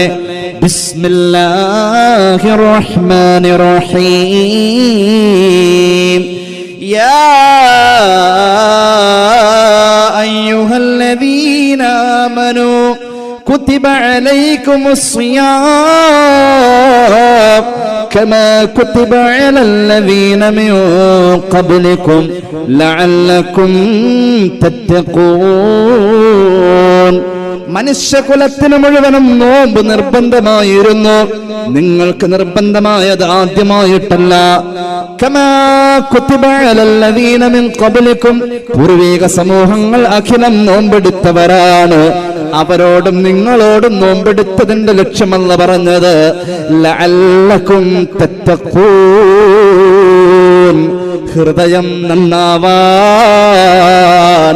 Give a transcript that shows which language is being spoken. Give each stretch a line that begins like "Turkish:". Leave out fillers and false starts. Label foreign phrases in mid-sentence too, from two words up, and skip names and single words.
Arabic: بسم الله الرحمن الرحيم. يا أيها الذين آمنوا كتب عليكم الصيام كما كتب على الذين من قبلكم لعلكم تتقون.
Malayalam: മനുഷ്യകുലത്തിന് മുഴുവനും നോമ്പ് നിർബന്ധമായിരുന്നു. നിങ്ങൾക്ക് നിർബന്ധമായത് ആദ്യമായിട്ടല്ല.
Arabic: كما كتب على الذين من قبلكم,
Malayalam: പൂർവീക സമൂഹങ്ങൾ അഖിലം നോമ്പെടുത്തവരാണ്. അവരോടും നിങ്ങളോടും നോമ്പെടുത്തതിന്റെ ലക്ഷ്യമല്ല പറഞ്ഞത്,
Arabic: لعلكم تتقون,
Malayalam: ഹൃദയം നന്നാവാൻ.